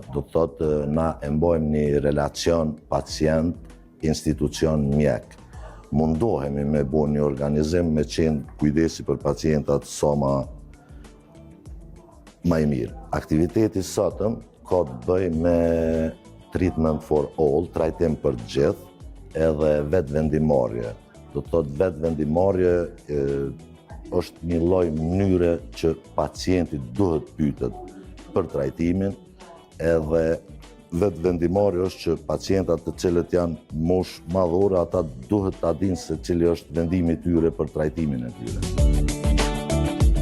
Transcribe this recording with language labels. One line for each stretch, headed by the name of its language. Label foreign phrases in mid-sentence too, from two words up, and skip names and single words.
Albanian: Do të thotë na e mbojmë një relacion pacient-institucion mjek. Mundohemi me bo një organizim me qenë kujdesi për pacientat sa ma i mirë. Aktiviteti sotëm ka të bëj me
English: treatment for all,
Albanian: trajtim për gjithë, edhe vetë vendimarrje. Do të thotë vetë vendimarrje është një lloj mënyre që pacienti duhet pyetet për trajtimin, edhe vetë vendimarrja është që pacientat të cilët janë moshë madhore, ata duhet ta dinë se cili është vendimi i tyre për trajtimin e tyre.